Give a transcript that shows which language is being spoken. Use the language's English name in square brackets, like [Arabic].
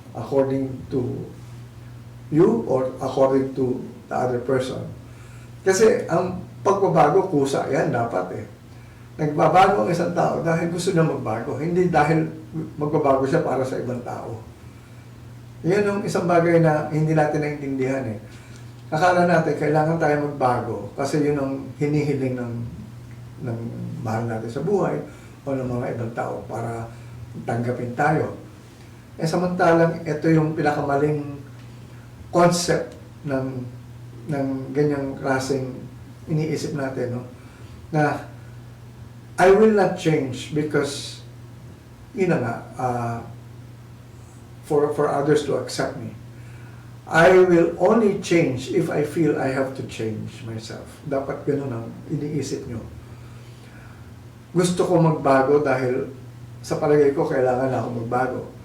[English] According to you or according to the other person? [Filipino] Kasi ang pagbabago, kusa yan dapat Nagbabago ang isang tao dahil gusto niya magbago, hindi dahil magbabago siya para sa ibang tao. Yan yung isang bagay na hindi natin naintindihan Akala natin kailangan tayo magbago kasi yun ang hinihiling ng mahal natin sa buhay o ng mga ibang tao para tanggapin tayo. Samantalang ito yung pinakamaling concept ng ganyang klaseng iniisip natin, na [English] I will not change because [Filipino] yun na nga, [English] for others to accept me. I will only change if I feel I have to change myself. [Filipino] Dapat ganun ang iniisip nyo. Gusto ko magbago dahil sa palagay ko kailangan ako magbago.